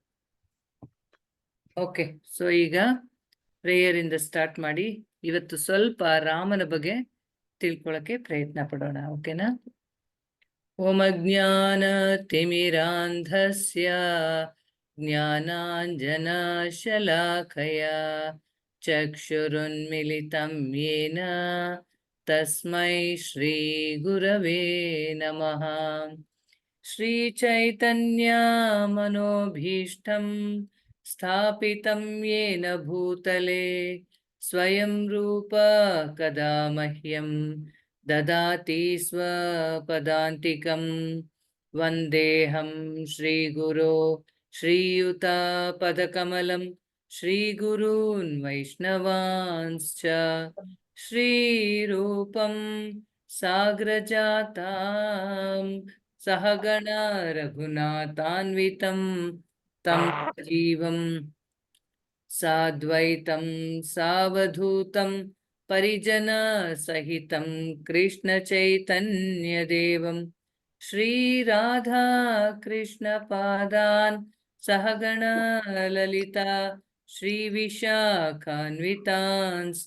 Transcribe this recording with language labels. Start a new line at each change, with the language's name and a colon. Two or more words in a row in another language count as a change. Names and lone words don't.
English: Okay, so
Kannada: ಈಗ ಪ್ರೇಯರ್ ಇಂದ ಸ್ಟಾರ್ಟ್ ಮಾಡಿ ಇವತ್ತು ಸ್ವಲ್ಪ ರಾಮನ ಬಗ್ಗೆ ತಿಳ್ಕೊಳಕ್ಕೆ ಪ್ರಯತ್ನ ಪಡೋಣ.
Sanskrit: ಓಕೆನಾ? ಓಂ ಅಜ್ಞಾನ ತಿಮಿರಾಂಧಸ್ಯ ಜ್ಞಾನಾಂಜನ ಶಲಾಖಯ ಚಕ್ಷುರುನ್ಮಿಲಿತಂ ಯೇನ ತಸ್ಮೈ ಶ್ರೀ ಗುರವೇ ನಮಃ. ಶ್ರೀ ಚೈತನ್ಯ ಮನೋಭೀಷ್ಟಂ ಸ್ಥಾಪಿತಂ ಯೇನ ಭೂತಲೆ ಸ್ವಯಂ ರೂಪ ಕದಾ ಮಹ್ಯಂ ದದಾತಿ ಸ್ವಪದಾಂತಿಕಂ. ವಂದೇಹಂ ಶ್ರೀಗುರೋ ಶ್ರೀಯುತಾಪದಕಮಲಂ ಶ್ರೀಗುರೂನ್ ವೈಷ್ಣವಾಂಶ್ಚ ಶ್ರೀರೂಪಂ ಸಾಗ್ರಜಾತಾಂ ಸಹಗಣ ರಘುನಾಥಾನ್ವಿತಂ ತಂ ಜೀವಂ ಸಾದ್ವೈತಂ ಸಾವಧೂತಂ ಪರಿಜನ ಸಹಿತಂ ಕೃಷ್ಣ ಚೈತನ್ಯ ದೇವಂ ಶ್ರೀ ರಾಧಾ ಕೃಷ್ಣ ಪಾದಾನ್ ಸಹಗಣ ಲಲಿತಾ ಶ್ರೀ ವಿಶಾಖಾನ್ವಿತಾಂಶ್ಚ.